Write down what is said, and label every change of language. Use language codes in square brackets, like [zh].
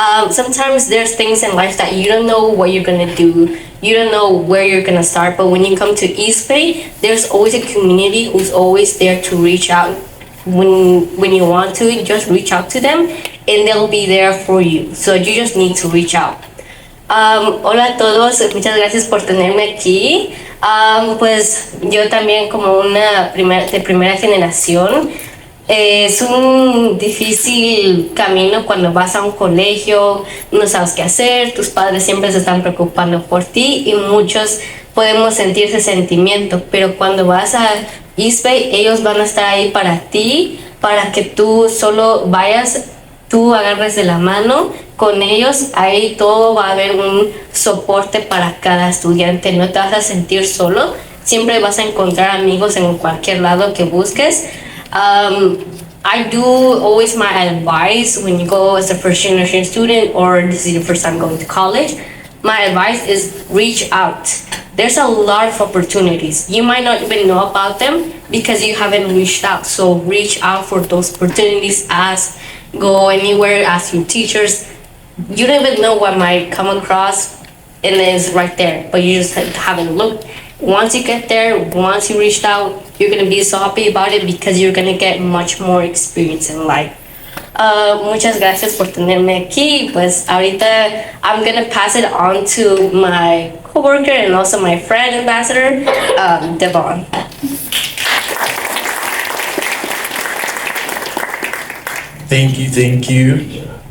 [en] Sometimes there's things in life that you don't know what you're gonna do. You don't know where you're gonna start. But when you come to East Bay, there's always a community who's always there to reach out when you want to. Just reach out to them, and they'll be there for you. So you just need to reach out. [es] Hola a todos, muchas gracias por tenerme aquí. Pues yo también como una de primera generación, es un difícil camino cuando vas a un colegio, no sabes qué hacer, tus padres siempre se están preocupando por ti y muchos podemos sentir ese sentimiento, pero cuando vas a East Bay, ellos van a estar ahí para ti, para que tú solo vayas, tú agarres de la mano con ellos, ahí todo va a haber un soporte para cada estudiante, no te vas a sentir solo, siempre vas a encontrar amigos en cualquier lado que busques. [en] I do always my advice when you go as a first generation student or this is your first time going to college, my advice is reach out. There's a lot of opportunities. You might not even know about them because you haven't reached out. So reach out for those opportunities, ask, go anywhere, ask your teachers. You don't even know what might come across and it's right there, but you just haven't looked. Once you get there, once you reached out, you're gonna be so happy about it because you're gonna get much more experience in life. [es] Muchas gracias por tenerme aquí. Pues ahorita [en] I'm gonna pass it on to my coworker and also my friend ambassador, Devon. Thank you.